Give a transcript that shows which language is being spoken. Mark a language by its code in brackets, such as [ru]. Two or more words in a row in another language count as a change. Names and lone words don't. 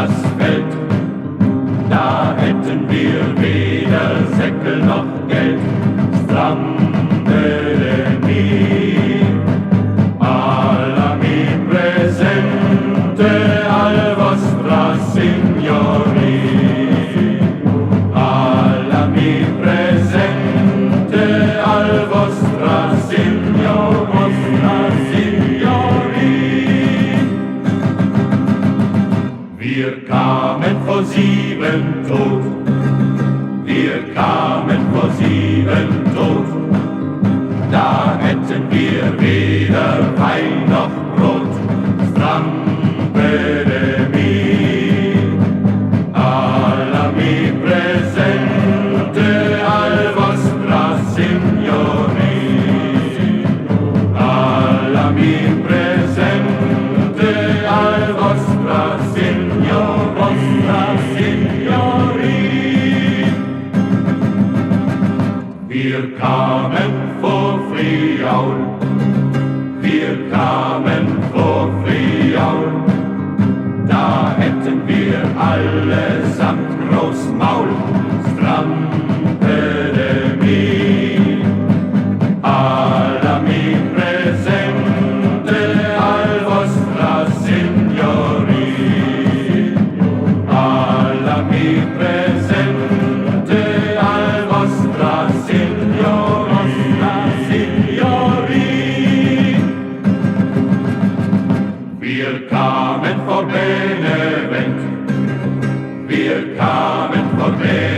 [de] Feld. Da hätten wir weder Säckel noch Geld. [it] Strambelemie, alla mi presente, al vostra signori. Alla mi presente, al vostra signori. [de] Wir kamen vor 7 tot. Wir kamen vor 7 tot. Da hätten wir weder Wein noch Brot. [it] Strambelemie, alla mi presente, al vostra signori. Alla mi presente, al vostra signori. [de] Wir kamen vor Friaul, wir kamen vor Friaul. Da hätten wir allesamt Großmaul. [it] Strambelemie, alla mi presente, al vostra signori. Alla mi presente, al vostra signori. [de] Wir kamen vor Benevent, wir kamen vor Benevent.